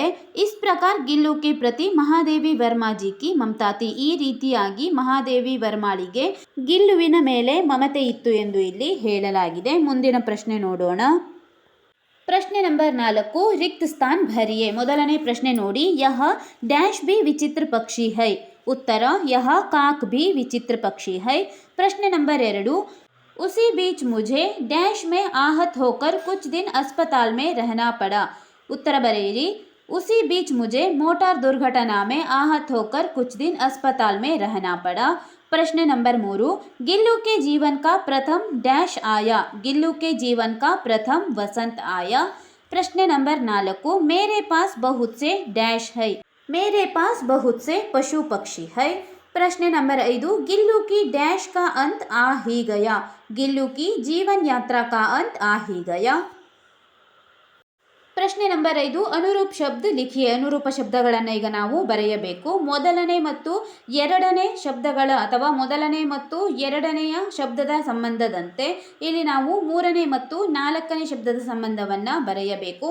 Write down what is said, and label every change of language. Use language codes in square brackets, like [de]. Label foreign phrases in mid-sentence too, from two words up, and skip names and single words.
[hi] इस प्रकार गिल्लू के प्रति महादेवी वर्माजी की ममता थी. [kn] ಈ ರೀತಿಯಾಗಿ ಮಹಾದೇವಿ ವರ್ಮಾಳಿಗೆ ಗಿಲ್ಲುವಿನ ಮೇಲೆ ಮಮತೆ ಇತ್ತು ಎಂದು ಇಲ್ಲಿ ಹೇಳಲಾಗಿದೆ. ಮುಂದಿನ ಪ್ರಶ್ನೆ ನೋಡೋಣ. ಪ್ರಶ್ನೆ ನಂಬರ್ 4. [hi] रिक्त स्थान भरिये. [kn] ಮೊದಲನೇ ಪ್ರಶ್ನೆ ನೋಡಿ. [hi] यह डैश भी विचित्र पक्षी है. उत्तर, यह काक भी विचित्र पक्षी है. प्रश्न नंबर 2. उसी बीच मुझे डैश में आहत होकर कुछ दिन अस्पताल में रहना पड़ा. उत्तर बरेली. उसी बीच मुझे मोटर दुर्घटना में आहत होकर कुछ दिन अस्पताल में रहना पड़ा. प्रश्न नंबर 3. गिल्लू के जीवन का प्रथम डैश आया. गिल्लू के जीवन का प्रथम वसंत आया. प्रश्न नंबर 4. मेरे पास बहुत से डैश है. मेरे पास बहुत से पशु पक्षी है. प्रश्न नंबर 5. गिल्लू की डैश का अंत आ ही गया. गिल्लू की जीवन यात्रा का अंत आ ही गया. [kn] ಪ್ರಶ್ನೆ ನಂಬರ್ 5. [hi] अनुरूप शब्द लिखिए. [kn] ಅನುರೂಪ ಶಬ್ದಗಳನ್ನು ಈಗ ನಾವು ಬರೆಯಬೇಕು. ಮೊದಲನೇ ಮತ್ತು ಎರಡನೇ ಶಬ್ದಗಳ ಅಥವಾ ಮೊದಲನೇ ಮತ್ತು ಎರಡನೆಯ ಶಬ್ದದ ಸಂಬಂಧದಂತೆ ಇಲ್ಲಿ ನಾವು ಮೂರನೇ ಮತ್ತು ನಾಲ್ಕನೇ ಶಬ್ದದ ಸಂಬಂಧವನ್ನು ಬರೆಯಬೇಕು.